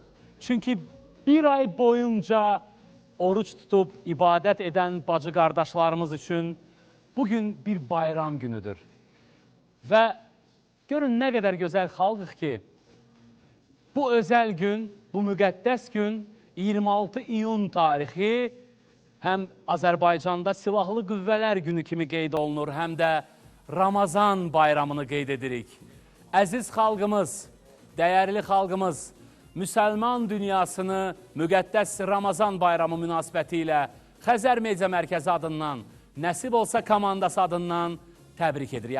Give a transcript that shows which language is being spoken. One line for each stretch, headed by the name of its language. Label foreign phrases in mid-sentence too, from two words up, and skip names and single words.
Turkish: Çünkü bir ay boyunca oruç tutup ibadet eden bacı kardeşlerimiz için bugün bir bayram günüdür. Ve görün ne kadar güzel
Azerbaijani: xalqıq ki,
Turkish: bu özel gün, bu
Azerbaijani: müqəddəs gün 26 iyun tarixi həm Azərbaycanda Silahlı Qüvvələr Günü
Turkish: kimi qeyd olunur,
Azerbaijani: həm də Ramazan bayramını qeyd edirik. Əziz xalqımız, dəyərli xalqımız, müsəlman dünyasını müqəddəs Ramazan bayramı münasibəti ilə Xəzər Media Mərkəzi adından, Nəsib olsa komandası adından təbrik edirik.